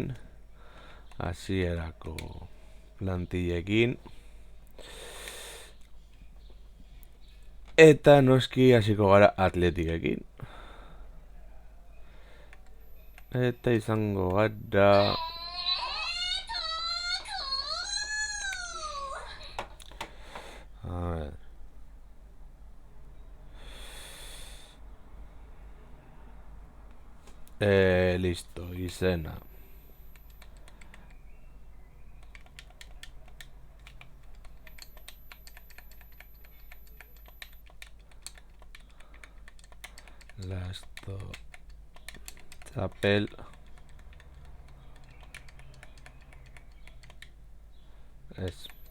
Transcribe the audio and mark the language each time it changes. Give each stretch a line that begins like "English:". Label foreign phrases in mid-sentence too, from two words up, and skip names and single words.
Basque: Hasierako plantillekin. Eta noski hasiko gara atletikekin. Eta izango gara...
Spanish: A ver... listo,
Basque: izena. Lasto txapel ez.